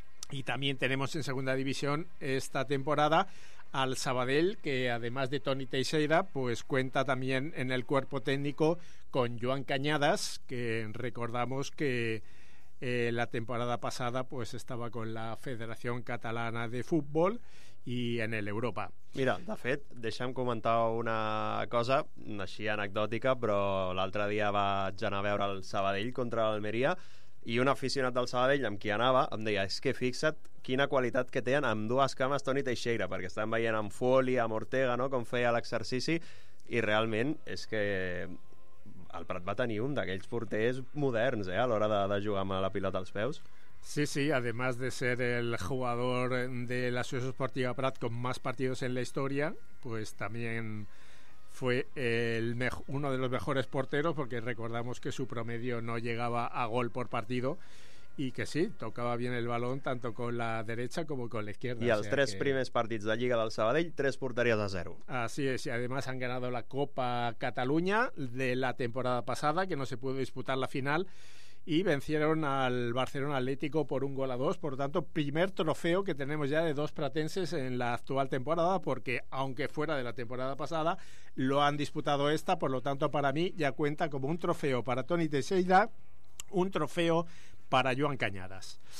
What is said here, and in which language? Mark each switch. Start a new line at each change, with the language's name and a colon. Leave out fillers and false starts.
Spanish: Y también tenemos en segunda división esta temporada al Sabadell, que además de Toni Teixeira, pues cuenta también en el cuerpo técnico con Joan Cañadas, que recordamos que la temporada pasada pues estaba con la Federación Catalana de Fútbol y en el Europa.
Catalan: Mira, de fet, deixa'm comentar una cosa així anecdòtica, però l'altre dia vaig anar a veure el Sabadell contra l'Almeria i un aficionat del Sabadell amb qui anava em deia, és que fixa't quina qualitat que tenen amb dues cames Toni Teixeira, perquè estan veient amb Foli, amb Ortega, no?, com feia l'exercici, i realment és que el Prat va tenir un d'aquells porters moderns, a l'hora de jugar amb la pilota als peus.
Spanish: Sí, sí, además de ser el jugador de la Associació Esportiva Prat con más partidos en la historia, pues también fue uno de los mejores porteros, porque recordamos que su promedio no llegaba a gol por partido y que sí, tocaba bien el balón tanto con la derecha como con la izquierda.
Catalan: I els tres primers partits de Lliga del Sabadell, 3-0.
Spanish: Así es, y además han ganado la Copa Catalunya de la temporada pasada, que no se pudo disputar la final, y vencieron al Barcelona Atlético por 1-2, por lo tanto, primer trofeo que tenemos ya de dos pratenses en la actual temporada, porque aunque fuera de la temporada pasada, lo han disputado esta, por lo tanto, para mí ya cuenta como un trofeo para Toni Teixeira, un trofeo para Joan Cañadas.